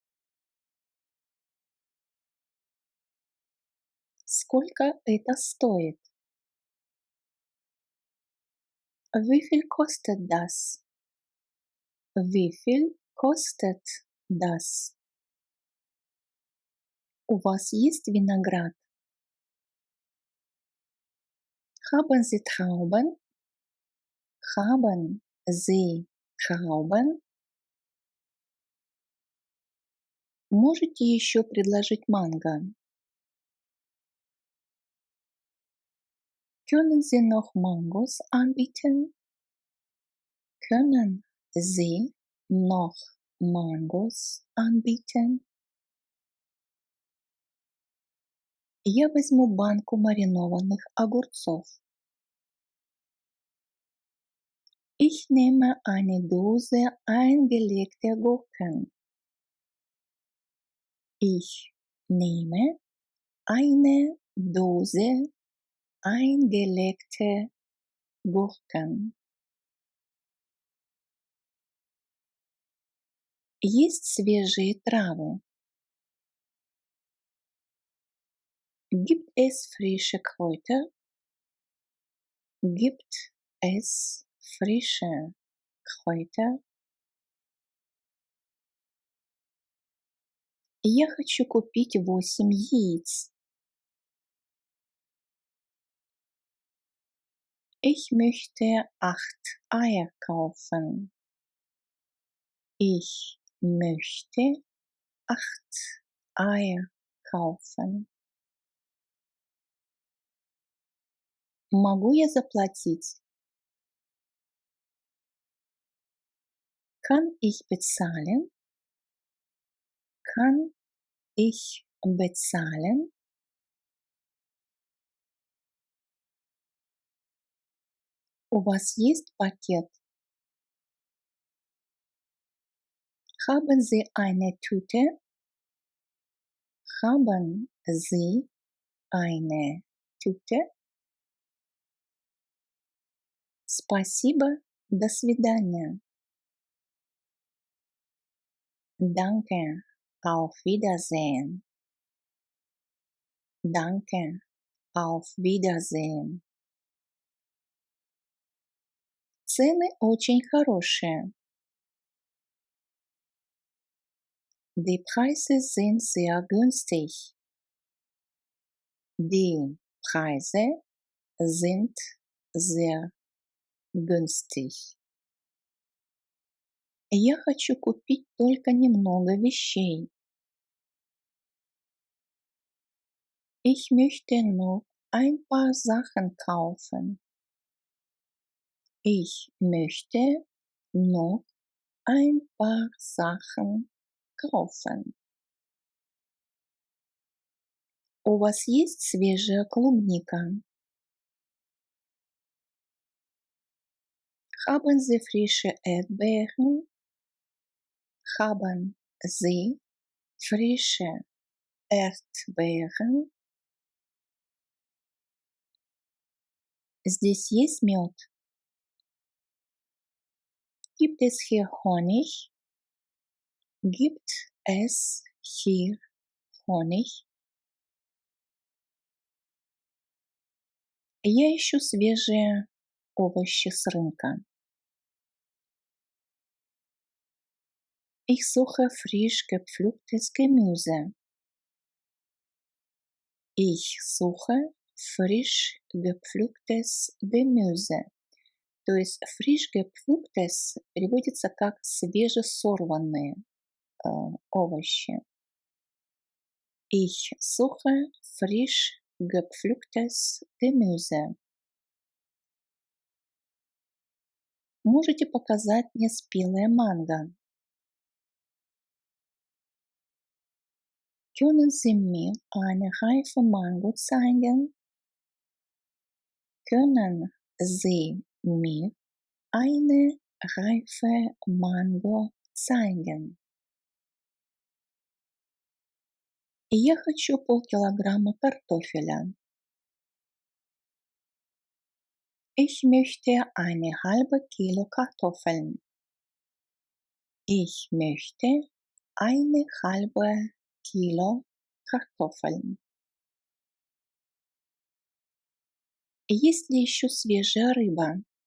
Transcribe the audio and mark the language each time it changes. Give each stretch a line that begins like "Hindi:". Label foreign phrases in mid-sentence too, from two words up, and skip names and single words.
Russian: Сколько это стоит?
German: Wie viel kostet das? Wie viel kostet das?
Russian: У вас есть виноград?
German: Haben Sie Trauben? Haben Sie Trauben?
Russian: Можете еще предложить манго?
German: Können Sie noch Mangos anbieten? Können Sie noch Mangos anbieten?
Russian: Я возьму банку маринованных огурцов.
German: Ich nehme eine Dose eingelegte Gurken. Ich nehme eine Dose eingelegte Gurken.
Russian: Есть свежие травы.
German: Gibt es frische Kräuter? Gibt es frische Kräuter?
Russian: Я хочу купить 8 яиц.
German: Ich möchte 8 Eier kaufen. Ich möchte 8 Eier kaufen.
Russian: Могу я заплатить?
German: Kann ich bezahlen? Kann ich bezahlen?
Russian: У вас есть пакет?
German: Haben Sie eine Tüte? Haben Sie eine Tüte?
Russian: Спасибо, до свидания.
German: Danke, auf Wiedersehen. Danke, auf Wiedersehen.
Russian: Цены очень хорошие.
German: Die Preise sind sehr günstig. Die Preise sind sehr günstig.
Russian: Я хочу купить только немного вещей.
German: Ich möchte noch ein paar Sachen kaufen. Ich möchte noch ein paar Sachen kaufen.
Russian: У вас есть свежая клубника?
German: Haben Sie frische Erdbeeren? Haben Sie frische Erdbeeren?
Russian: Здесь есть мед?
German: Gibt es hier Honig? Gibt es hier Honig?
Russian: Я ищу свежие овощи с рынка.
German: Ich suche frisch gepflücktes Gemüse. Ich suche frisch gepflücktes Gemüse.
Russian: То есть
German: frisch gepflücktes
Russian: переводится как свежесорванные овощи.
German: Ich suche frisch gepflücktes Gemüse.
Russian: Можете показать мне спелое манго?
German: Können Sie mir eine reife Mango zeigen? Können Sie mir eine reife Mango zeigen?
Russian: Я хочу полкилограмма картофеля.
German: Ich möchte eine halbe Kilo Kartoffeln. Ich möchte eine halbe Kilo Kartoffeln.
Russian: Есть ли еще свежая рыба?